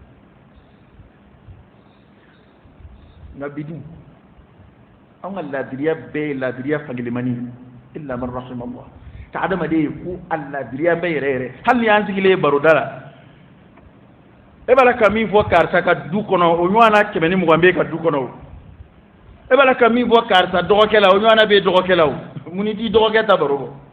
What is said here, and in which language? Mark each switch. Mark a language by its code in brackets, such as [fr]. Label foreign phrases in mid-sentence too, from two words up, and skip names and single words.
[bm] nga bidu an ka ladiriya bɛɛ ladiriya fangelemani [ar] إلا من رحم الله [bm] ka adamaden ko a ladiriya bɛɛ yɛrɛ hali ni y'an sigilen baroda la e b'a la ka min fɔ karisa ka du kɔnɔ o ɲɔgɔnna 120 bɛ ka du kɔnɔ o e b'a la ka min fɔ karisa dɔgɔkɛ la o ɲɔgɔnna bɛ dɔgɔkɛ la o mun ni t'i dɔgɔkɛ ta baro bɔ